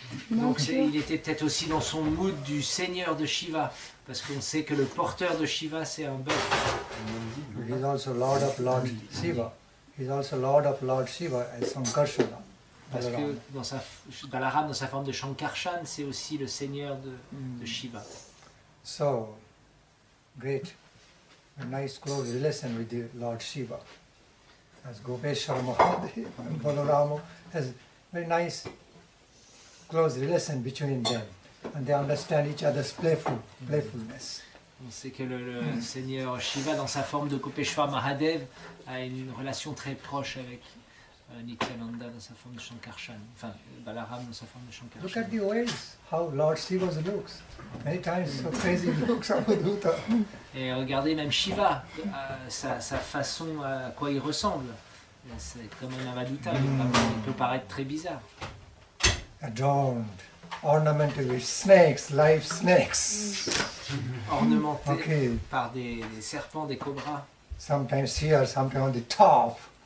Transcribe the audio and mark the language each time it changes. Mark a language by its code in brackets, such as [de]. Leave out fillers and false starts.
[fr] Donc il était peut-être aussi dans son mood du seigneur de Shiva, parce qu'on sait que le porteur de Shiva c'est un bœuf. [en] He is also Lord of Lord Shiva. He is also Lord of Lord Shiva as Sankarsana. [fr] Parce que Balaram, dans sa forme de Shankarshan, c'est aussi le seigneur de Shiva. [en] So, great, a nice close relation with the Lord Shiva. As Gopeshwar Mahadev and Balarama has very nice close relation between them, and they understand each other's playfulness. [fr] On sait que le Seigneur Shiva, dans sa forme de Gopeshwar Mahadev, a une relation très proche avec Nityananda dans sa forme de Shankarshan, enfin Balaram dans sa forme de Shankarshan. [en] Look at the ways, how Lord Shiva looks. Many times so crazy looks Avadhuta. [fr] Et regardez même Shiva, sa façon, à quoi il ressemble. C'est comme un Avadhuta, il peut paraître très bizarre. [en] Adorned, ornamented with snakes, live snakes. [fr] Ornementé par des serpents, des cobras. [en] Sometimes here, sometimes on the top.